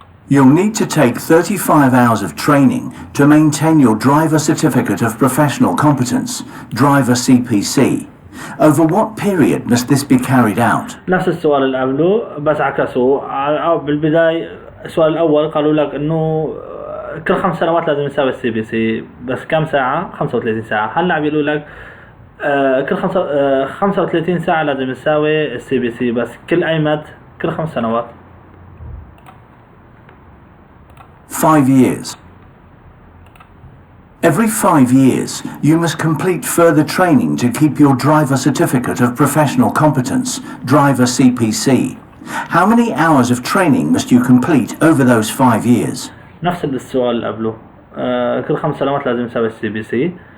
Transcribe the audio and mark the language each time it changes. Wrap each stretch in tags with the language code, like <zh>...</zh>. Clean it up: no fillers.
<en>You'll need to take 35 hours of training to maintain your driver certificate of professional competence, driver CPC. Over what period must this be carried out?</en> <ar>نفس السؤال اللي قبله بس عكسوا. بالبداية السؤال الأول قالوا لك إنه كل 5 سنوات لازم يساوي CPC، بس كم ساعة؟ 35 ساعة. هلا عم يقولوا لك كل 35 ساعة لازم يساوي CPC، بس كل أي مد كل 5 سنوات.</ar> <en>5 years. Every 5 years, you must complete further training to keep your driver certificate of professional competence, driver CPC. How many hours of training must you complete over those 5 years?</en> <ar>نفس السؤال اللي قبله. كل 5 سنوات لازم يسوي CPC.</ar>